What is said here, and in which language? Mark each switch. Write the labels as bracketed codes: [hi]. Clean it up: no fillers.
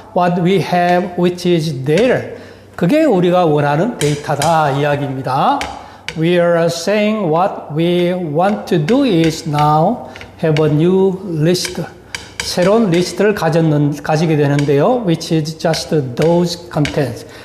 [en] What we have, which is there. [ko] 그게 우리가 원하는 데이터다 이야기입니다. [en] We are saying what we want to do is now have a new list. [ko] 새로운 리스트를 가지게 되는데요. [en] Which is just those contents.